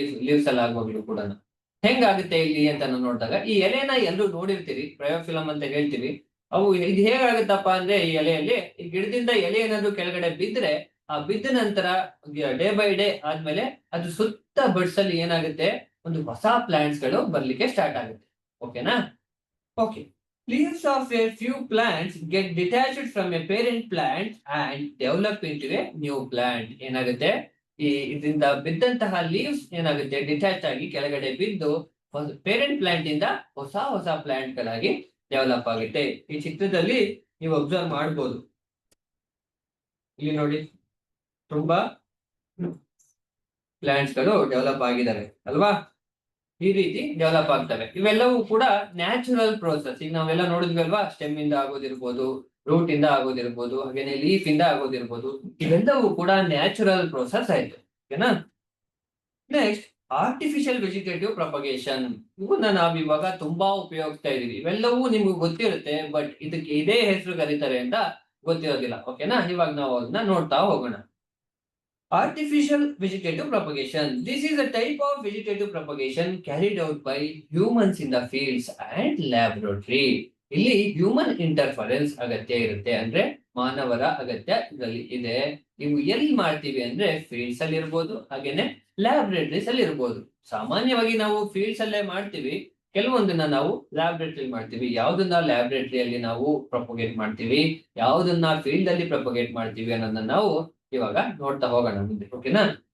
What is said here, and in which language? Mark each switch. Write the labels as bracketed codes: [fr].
[kn] Leaves ಅಲ್ಲಿ ಆಗುವಾಗ್ಲೂ ಕೂಡ ಹೆಂಗಾಗುತ್ತೆ ಇಲ್ಲಿ ಅಂತ ನಾವು ನೋಡಿದಾಗ, ಈ ಎಲೆನ ಎಲ್ಲರೂ ನೋಡಿರ್ತೀರಿ, ಪ್ರಯೋಫಿಲಮ್ ಅಂತ ಹೇಳ್ತೀವಿ. ಅವು ಇದು ಹೇಗಾಗುತ್ತಪ್ಪ ಅಂದ್ರೆ, ಈ ಎಲೆಯಲ್ಲಿ ಈ ಗಿಡದಿಂದ ಎಲೆ ಏನಾದ್ರು ಕೆಳಗಡೆ ಬಿದ್ರೆ, ಆ ಬಿದ್ದ ನಂತರ ಡೇ ಬೈ ಡೇ ಆದ್ಮೇಲೆ ಅದು ಸುತ್ತ ಬಡ್ಸ್ ಅಲ್ಲಿ ಏನಾಗುತ್ತೆ, ಒಂದು ಹೊಸ ಪ್ಲಾಂಟ್ಸ್ ಗಳು ಬರ್ಲಿಕ್ಕೆ ಸ್ಟಾರ್ಟ್ ಆಗುತ್ತೆ. ಓಕೆನಾ? [en] Okay, leaves of a few plants get detached from a parent plant and develop into a new plant. [kn] ಏನಾಗುತ್ತೆ, ಈ ಇದರಿಂದ ಬಿದ್ದಂತಹ ಲೀವ್ಸ್ ಏನಾಗುತ್ತೆ, ಡಿಟ್ಯಾಚ್ ಆಗಿ ಕೆಳಗಡೆ ಬಿದ್ದು ಪೇರೆಂಟ್ ಪ್ಲಾಂಟ್ ಇಂದ ಹೊಸ ಹೊಸ ಪ್ಲಾಂಟ್ ಗಳಾಗಿ ಡೆವಲಪ್ ಆಗುತ್ತೆ. ಈ ಚಿತ್ರದಲ್ಲಿ ನೀವು ಅಬ್ಸರ್ವ್ ಮಾಡಬಹುದು. ಇಲ್ಲಿ ನೋಡಿ, ತುಂಬಾ ಪ್ಲಾಂಟ್ಸ್ ಗಳು ಡೆವಲಪ್ ಆಗಿದ್ದಾವೆ ಅಲ್ವಾ? ಈ ರೀತಿ ಡೆವಲಪ್ ಆಗ್ತವೆ. ಇವೆಲ್ಲವೂ ಕೂಡ ನ್ಯಾಚುರಲ್ ಪ್ರೋಸೆಸ್. ಈಗ ನಾವೆಲ್ಲ ನೋಡಿದ್ವಿ ಅಲ್ವಾ, ಸ್ಟೆಮ್ ಇಂದ ಆಗೋದಿರ್ಬೋದು, ರೂಟ್ ಇಂದ ಆಗೋದಿರ್ಬೋದು, ಹಾಗೇನೆ ಲೀಫ್ ಇಂದ ಆಗೋದಿರ್ಬೋದು. ಇವೆಲ್ಲವೂ ಕೂಡ ನ್ಯಾಚುರಲ್ ಪ್ರೋಸೆಸ್ ಆಯ್ತು. ಓಕೆನಾ? Next, artificial vegetative propagation. ಇವನ್ನ ನಾವ್ ಇವಾಗ ತುಂಬಾ ಉಪಯೋಗಿಸ್ತಾ ಇದೀವಿ. ಇವೆಲ್ಲವೂ ನಿಮ್ಗೆ ಗೊತ್ತಿರುತ್ತೆ, ಬಟ್ ಇದಕ್ಕೆ ಇದೇ ಹೆಸರು ಕರೀತಾರೆ ಅಂತ ಗೊತ್ತಿರೋದಿಲ್ಲ. ಓಕೆನಾ? ಇವಾಗ ನಾವು ಅದನ್ನ ನೋಡ್ತಾ ಹೋಗೋಣ. [en] Artificial vegetative propagation. This is a type of vegetative propagation carried out by humans in the fields and laboratory. [kn] ಇಲ್ಲಿ ಹ್ಯೂಮನ್ ಇಂಟರ್ಫರೆನ್ಸ್ ಅಗತ್ಯ ಇರುತ್ತೆ, ಅಂದ್ರೆ ಮಾನವರ ಅಗತ್ಯ ಇದರಲ್ಲಿ ಇದೆ. ನೀವು ಎಲ್ಲಿ ಮಾಡ್ತೀವಿ ಅಂದ್ರೆ ಫೀಲ್ಡ್ಸ್ ಅಲ್ಲಿ ಇರ್ಬೋದು, ಹಾಗೇನೆ ಲ್ಯಾಬ್ರೇಟರೀಸ್ ಅಲ್ಲಿ ಇರ್ಬೋದು. ಸಾಮಾನ್ಯವಾಗಿ ನಾವು ಫೀಲ್ಡ್ಸ್ ಅಲ್ಲೇ ಮಾಡ್ತೀವಿ, ಕೆಲವೊಂದನ್ನ ನಾವು ಲ್ಯಾಬ್ರೇಟರಿ ಮಾಡ್ತೀವಿ. ಯಾವ್ದನ್ನ ಲ್ಯಾಬ್ರೇಟರಿಯಲ್ಲಿ ನಾವು ಪ್ರೊಪಗೇಟ್ ಮಾಡ್ತೀವಿ, ಯಾವ್ದನ್ನ ಫೀಲ್ಡ್ ಅಲ್ಲಿ ಪ್ರೊಪಗೇಟ್ ಮಾಡ್ತೀವಿ ಅನ್ನೋದನ್ನ ನಾವು ಇವಾಗ ನೋಡ್ತಾ ಹೋಗೋಣ ಮುಂದೆ. ಓಕೆನಾ?